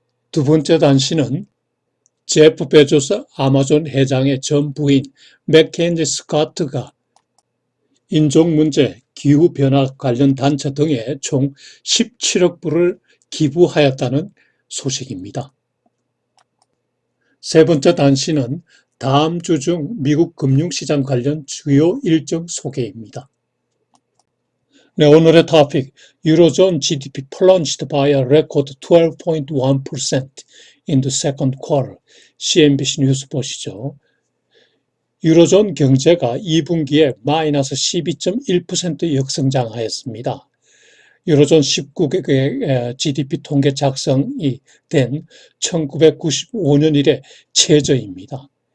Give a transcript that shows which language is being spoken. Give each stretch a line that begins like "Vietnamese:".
Korean: 두 번째 단신은 제프 베조스 아마존 회장의 전 부인 맥켄지 스코트가 인종 문제, 기후변화 관련 단체 등에 총 17억 불을 기부하였다는 소식입니다. 세 번째 단신은 다음 주 중 미국 금융시장 관련 주요 일정 소개입니다. 네, 오늘의 토픽,
English: 유로존 GDP plunged by a record 12.1% in the second quarter.
Korean: CNBC 뉴스 보시죠. 유로존 경제가 2분기에 마이너스 12.1% 역성장하였습니다. 유로존 19개국의 GDP 통계 작성이 된 1995년 이래 최저입니다.